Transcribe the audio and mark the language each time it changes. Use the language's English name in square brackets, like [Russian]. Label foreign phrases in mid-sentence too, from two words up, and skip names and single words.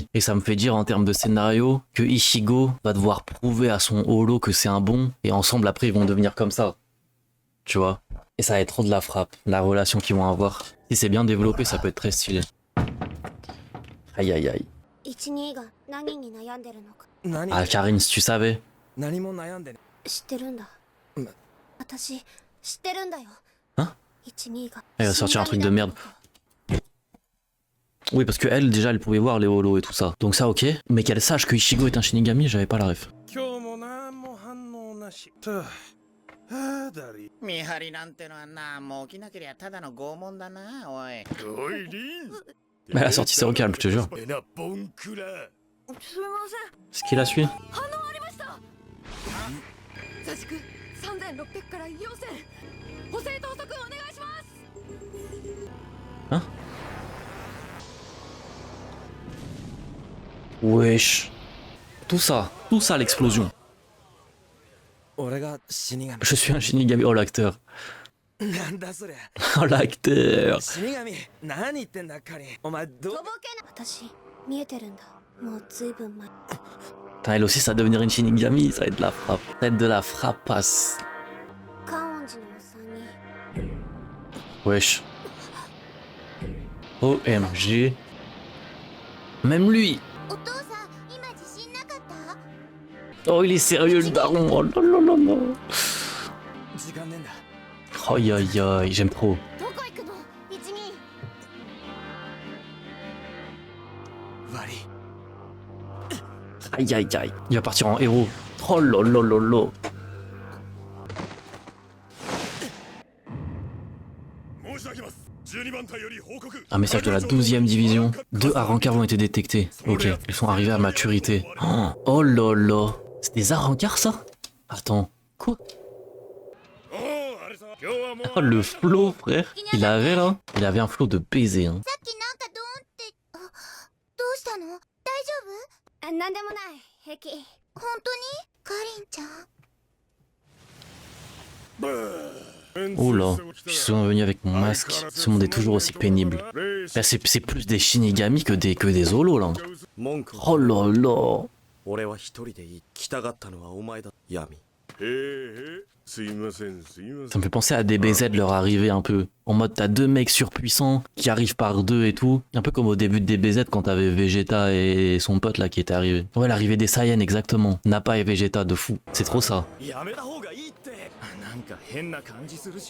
[French] Et ça me fait dire en termes de scénario que Ichigo va devoir prouver à son holo que c'est un bon. Et ensemble, après, ils vont devenir comme ça. Tu vois? Et ça va être trop de la frappe. La relation qu'ils vont avoir. Si c'est bien développé, ça peut être très stylé. Aïe aïe aïe. Ah, Karine, si tu savais. [Japanese] 何も悩んでね。知ってるんだ。私、知ってるんだよ。 [French] Hein? [Japanese] 12が。 [French] Elle va sortir un truc de merde. Oui, parce que elle, déjà, elle pouvait voir les holos et tout ça. Donc ça, ok. Mais qu'elle sache que Ichigo est un Shinigami, j'avais pas la ref. [Japanese] 見張りなんてのはな、もう起きなけりゃただの拷問だな、おい。おい、リン。 [French] Mais elle a sorti ça au calme, je te jure. [Japanese] えな、ボンクラ。 [French] Ce qu'il a suivi? [Japanese] 座敷3600から4000。補正等速お願いします。 [French] Hein? Wesh. Tout ça l'explosion. [Japanese] 俺が死神。 [French] Je suis un Shinigami. Oh l'acteur. [Japanese] なんだそれ。 [French] Oh l'acteur. [Japanese] 死神。何言ってんだ、カリン。お前ど。とぼけな。私、見えてるんだ。もうずいぶん前。 [French] Putain, elle aussi, ça va devenir une Shinigami, ça va être de la frappe. Ça va être de la frappasse. [Japanese] 観音寺のおっさんに。 [French] Wesh. OMG. Même lui. [Japanese] お父さん、今自信なかった？ [French] Oh, il est sérieux le daron. Oh là là là là. [Japanese] 時間ねえんだ。 [French] Aïe aïe aïe, j'aime trop. [Japanese] どこ行くの？12。悪い。 [French] Aïe aïe aïe. Il va partir en héros. Oh là là là là. Un message de la 12e division. 2 Arrancars ont été détectés. Ok, ils sont arrivés à maturité. Oh là là. C'est des Arrancars ça? Attends, quoi? Oh, le flow, frère. Il avait là. Il avait un flow de baiser. Hein. [Japanese] さっきなんかドーンってどうしたの？大丈夫？なんでもない平気。本当に？かりんちゃん。 [French] Oh là, je suis souvent venu avec mon masque. Ce monde est toujours aussi pénible. Là, c'est plus des Shinigami que des Zolos là. Oh là là. [Japanese] 俺は一人でいい。来たがったのはお前だ、闇。すいませんすいません [French] Ça me fait penser à des BZ leur arrivée un peu. En mode t'as deux mecs surpuissants qui arrivent par deux et tout. Un peu comme au début de DBZ quand t'avais Vegeta et son pote là qui était arrivé. Ouais, l'arrivée des Saiyans exactement. Nappa et Vegeta de fou. C'est trop ça. [Japanese] やめた方がいいって。なんか変な感じするし。